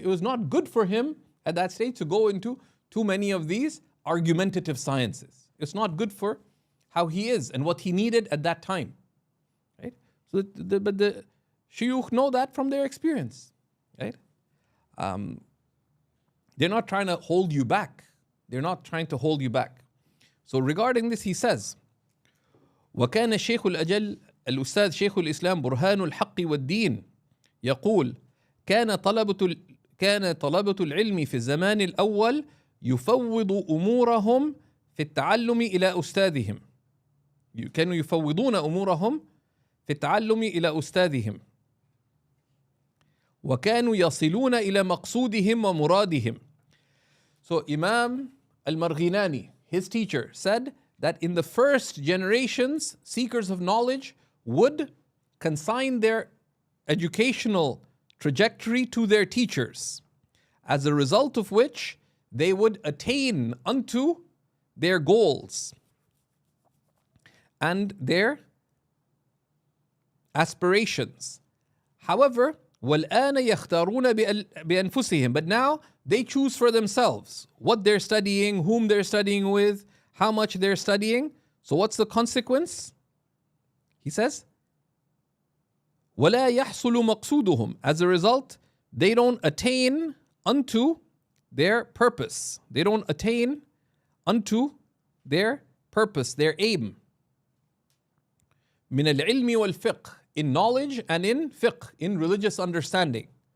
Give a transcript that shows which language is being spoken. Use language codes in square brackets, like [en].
[en] It was not good for him at that stage to go into too many of these argumentative sciences. It's not good for how he is and what he needed at that time. Right? So but the shuyukh know that from their experience. Right? They're not trying to hold you back. They're not trying to hold you back. So regarding this, he says, [ar] وكان الشيخ الأجل الأستاذ شيخ الإسلام برهان الحق والدين يقول كان طلبة العلم في الزمان الأول يفوض أمورهم في التعلم إلى أستاذهم. كانوا يفوضون أمورهم في التعلم إلى أستاذهم. وكانوا يصلون إلى مقصودهم ومرادهم. [en] So Imam al-Marghinani, his teacher, said that in the first generations, seekers of knowledge would consign their educational trajectory to their teachers, as a result of which they would attain unto their goals and their aspirations. However, [ar] وَالْآنَ يَخْتَارُونَ بِأَنفُسِهِمْ, [en] but now they choose for themselves what they're studying, whom they're studying with, how much they're studying. So what's the consequence? He says, [ar] وَلَا يَحْصُلُ مَقْصُودُهُم. [en] As a result, they don't attain unto their purpose. They don't attain unto their purpose, their aim. [ar] مِنَ الْعِلْمِ وَالْفِقْهِ, [en] in knowledge and in fiqh, in religious understanding.